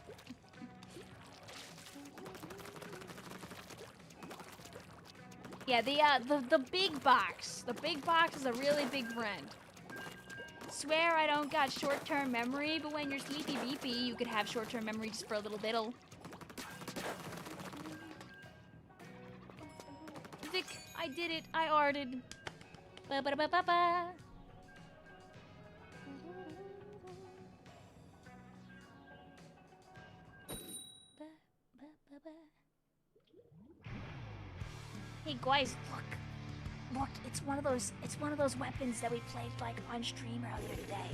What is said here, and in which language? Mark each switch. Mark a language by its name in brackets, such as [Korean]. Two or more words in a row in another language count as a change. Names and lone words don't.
[English] Yeah, the big box. The big box is a really big friend. Swear I don't got short-term memory, but when you're sleepy beepy, you could have short-term memory just for a little biddle. Vic, I did it. I arted. Ba ba ba ba ba. Hey guys, look, it's one of those weapons that we played like on stream earlier today.